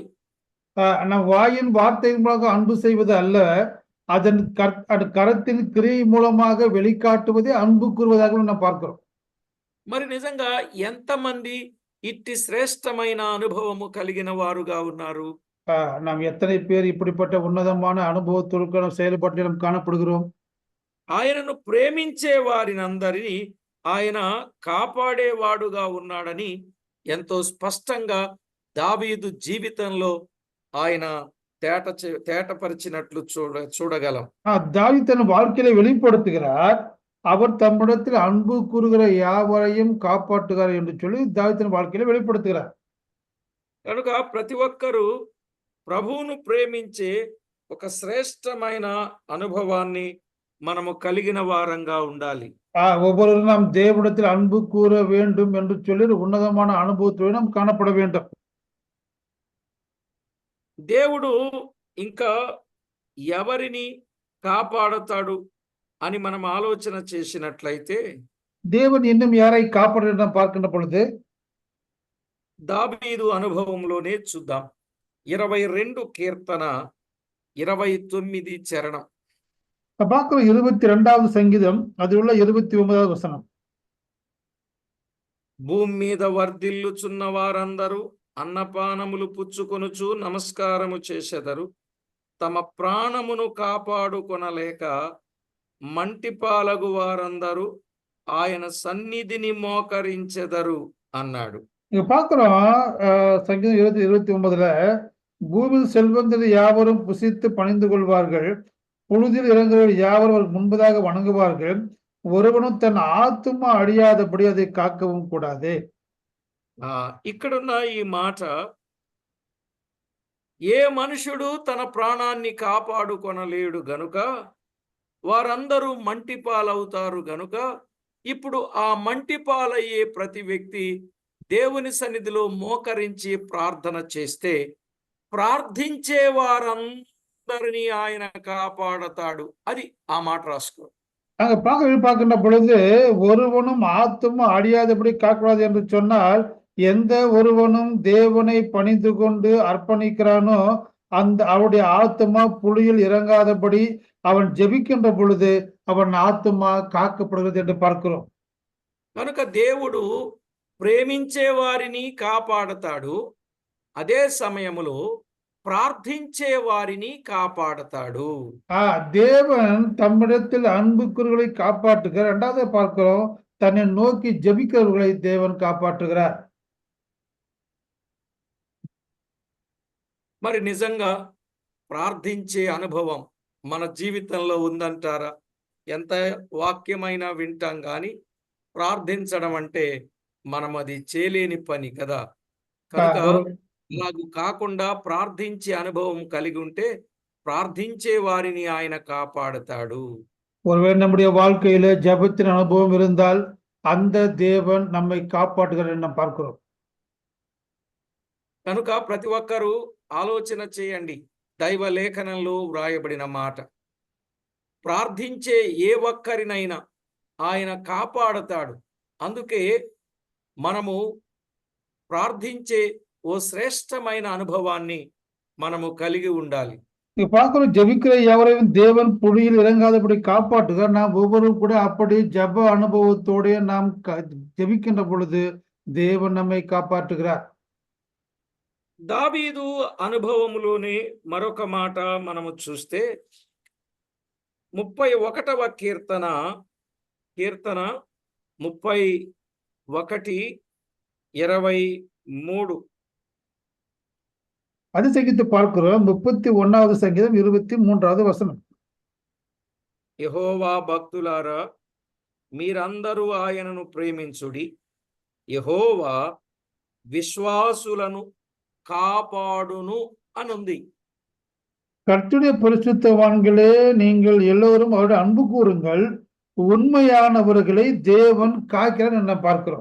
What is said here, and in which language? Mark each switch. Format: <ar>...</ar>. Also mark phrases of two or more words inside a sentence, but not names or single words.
<ta>நம் வாயின் வார்த்தையின் மூலமாக அன்பு செய்வது அல்ல, அதன் கரத்தின் கிரியை மூலமாக வெளிக்காட்டுவதே அன்பு கூறுவதாக நாம் பார்க்கிறோம்.</ta> <te>మరి నిజంగా ఎంతమంది ఇట్టి శ్రేష్టమైన అనుభవము కలిగిన వారుగా ఉన్నారు?</te> <ta>நாம் ఎత్తனை பேர் இப்படிப்பட்ட</ta> <te>ఉన్నతமான అనుభవతులకు</te> <ta>செயல்பட்டு நாம் காணப்படுகிறோம்.</ta> <te>ఆయనను ప్రేమించే వారినందరినీ ఆయన కాపాడేవాడుగా ఉన్నాడని ఎంతో స్పష్టంగా దావీదు జీవితంలో ఆయన తేటపరిచినట్లు చూడగలం.</te> <ta>தாவீது தன் வாழ்க்கையில வெளிப்படுத்துகிறார், அவர் தம்மிடத்தில் அன்பு கூறுகிற யாவரையும் காப்பாற்றுகிறார் என்று சொல்லி தாவீது தன் வாழ்க்கையில வெளிப்படுத்துகிறார்.</ta> <te>కనుక ప్రతి ఒక్కరూ ప్రభువును ప్రేమించే ఒక శ్రేష్టమైన అనుభవాన్ని మనము కలిగిన వారంగా ఉండాలి.</te> <ta>ஒவ்வொருவரும் நாம் தேவனிடத்தில் அன்பு கூற வேண்டும் என்று சொல்லி</ta> <te>ఉన్నతமான అనుభూతితో</te> <ta>நாம் காணப்பட வேண்டும்.</ta> <te>దేవుడు ఇంకా ఎవరిని కాపాడతాడు అని మనం ఆలోచన చేసినట్లయితే</te> <ta>தேவன் இன்னும் யாரை காப்பாற்ற பார்க்கின்ற பொழுது</ta> <te>దావీదు అనుభవంలోనే చూద్దాం. 22 కీర్తన 29 చరణం.</te> <ta>பார்க்கிறோம் 22வது సంగీతం, அதில் உள்ள 29வது வசனம்.</ta> <te>భూమి మీద వర్ధిల్లుచున్న వారందరూ అన్నపానములు పుచ్చుకొనుచు నమస్కారము చేసెదరు, తమ ప్రాణమును కాపాడుకొనలేక మంటిపాలగు వారందరూ ఆయన సన్నిధిని మోకరించెదరు అన్నాడు.</te> <ta>இங்க பார்க்கிறோம் சங்கீதம் 29ல பூமியில் செல்வந்தர் யாவரும் புசித்து பணிந்து கொள்வார்கள், புழுதில் இறங்குகிறவர் யாவரும் அவருக்கு முன்பதாக வணங்குவார்கள், ஒருவனும் தன் ஆத்துமா அழியாதபடி அதை காக்கவும் கூடாது.</ta> <te>ఇక్కడున్న ఈ మాట, ఏ మనుషుడు తన ప్రాణాన్ని కాపాడుకొనలేడు గనుక వారందరూ మంటి పాలవుతారు గనుక ఇప్పుడు ఆ మంటి పాలయ్యే ప్రతి వ్యక్తి దేవుని సన్నిధిలో మోకరించి ప్రార్థన చేస్తే ప్రార్థించే వారందరినీ ఆయన కాపాడతాడు. అది ఆ మాట రాసుకో.</te> <ta>அங்க பார்க்கின்ற பொழுது ஒருவனும் ஆத்துமா அழியாதபடி காக்கூடாது என்று சொன்னால், எந்த ஒருவனும் தேவனை பணிந்து கொண்டு அர்ப்பணிக்கிறானோ அந்த அவருடைய ஆத்துமா புலியில் இறங்காதபடி அவன் ஜெபிக்கின்ற பொழுது அவன் ஆத்துமா காக்கப்படுகிறது என்று பார்க்கிறோம்.</ta> <te>కనుక దేవుడు ప్రేమించే వారిని కాపాడతాడు, అదే సమయములో ప్రార్థించే వారిని కాపాడతాడు.</te> <ta>தேவன் தம்மிடத்தில் அன்புக்குறவர்களை காப்பாற்றுகிறார். இரண்டாவது பார்க்கிறோம், தன்னை நோக்கி ஜெபிக்கிறவர்களை தேவன் காப்பாற்றுகிறார்.</ta> <te>మరి నిజంగా ప్రార్థించే అనుభవం మన జీవితంలో ఉందంటారా? ఎంత వాక్యమైనా వింటాం కానీ ప్రార్థించడం అంటే మనం అది చేయలేని పని కదా. కనుక ఇలాగ కాకుండా ప్రార్థించే అనుభవం కలిగి ఉంటే ప్రార్థించే వారిని ఆయన కాపాడతాడు.</te> <ta>ஒருவேளை நம்முடைய வாழ்க்கையில ஜெபத்தின் அனுபவம் இருந்தால் அந்த தேவன் நம்மை காப்பாற்றுகிறார் என்று நாம் பார்க்கிறோம்.</ta> <te>కనుక ప్రతి ఒక్కరూ ఆలోచన చేయండి. దైవ లేఖనంలో వ్రాయబడిన మాట, ప్రార్థించే ఏ ఒక్కరినైనా ఆయన కాపాడతాడు. అందుకే మనము ప్రార్థించే ఓ శ్రేష్టమైన అనుభవాన్ని మనము కలిగి ఉండాలి.</te> <ta>நீங்க பார்க்கிறோம், ஜெபிக்கிற எவரையும் தேவன் புலியில் இறங்காதபடி காப்பாற்றுகிறார். நாம் ஒவ்வொருவரும் கூட அப்படி ஜெப அனுபவத்தோட நாம் ஜெபிக்கின்ற பொழுது தேவன் நம்மை காப்பாற்றுகிறார்.</ta> <te>దావీదు అనుభవములోనే మరొక మాట మనము చూస్తే 31వ కీర్తన 31:23.</te> <ta>அது சங்கீதத்தை பார்க்கிறோம். 31வது சங்கீதம் 23வது வசனம்.</ta> <te>యెహోవా భక్తులారా మీరందరూ ఆయనను ప్రేమించుడి. యెహోవా విశ్వాసులను కాపాడును అనుంది.</te> <ta>கர்த்தருடைய பரிசுத்தவான்களே, நீங்கள் எல்லோரும் அவருடைய அன்பு கூறுங்கள், உண்மையானவர்களை தேவன் காக்கிறார் என்ன பார்க்கிறோம்.</ta>